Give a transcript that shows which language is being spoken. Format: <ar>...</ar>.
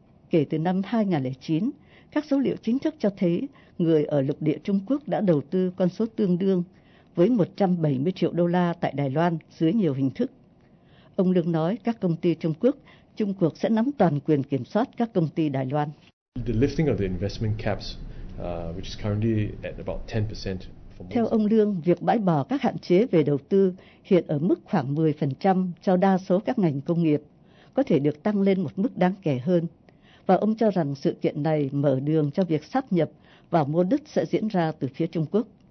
<vi>Kể từ năm 2009, các số liệu chính thức cho thấy người ở lục địa Trung Quốc đã đầu tư con số tương đương với 170 triệu đô la tại Đài Loan dưới nhiều hình thức. Ông Lương nói các công ty Trung Quốc, Trung Quốc sẽ nắm toàn quyền kiểm soát các công ty Đài Loan.</vi> <en>The lifting of the investment caps, which is currently at about 10%.</en> <vi>Theo ông Lương, việc bãi bỏ các hạn chế về đầu tư hiện ở mức khoảng 10% cho đa số các ngành công nghiệp có thể được tăng lên một mức đáng kể hơn. Và ông cho rằng sự kiện này mở đường cho việc sáp nhập và mua đứt sẽ diễn ra từ phía Trung Quốc.</vi>